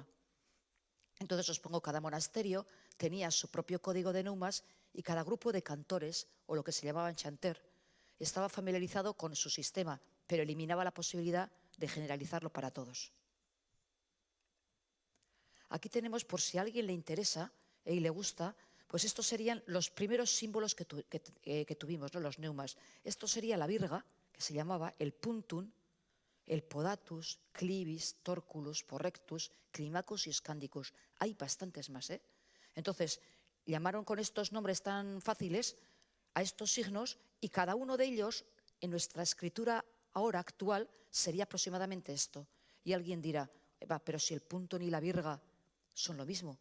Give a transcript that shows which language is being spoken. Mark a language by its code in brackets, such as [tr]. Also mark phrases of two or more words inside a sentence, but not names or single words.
[es] Entonces, os pongo, cada monasterio tenía su propio código de neumas y cada grupo de cantores, o lo que se llamaban chanter, estaba familiarizado con su sistema, pero eliminaba la posibilidad de generalizarlo para todos. Aquí tenemos, por si a alguien le interesa y le gusta, pues estos serían los primeros símbolos que tuvimos, ¿no? Los neumas. Esto sería la virga, que se llamaba el puntum, el podatus, clivis, torculus, porrectus, climacus y scandicus. Hay bastantes más, Entonces, llamaron con estos nombres tan fáciles a estos signos y cada uno de ellos, en nuestra escritura ahora actual, sería aproximadamente esto. Y alguien dirá, pero si el puntum y la virga son lo mismo.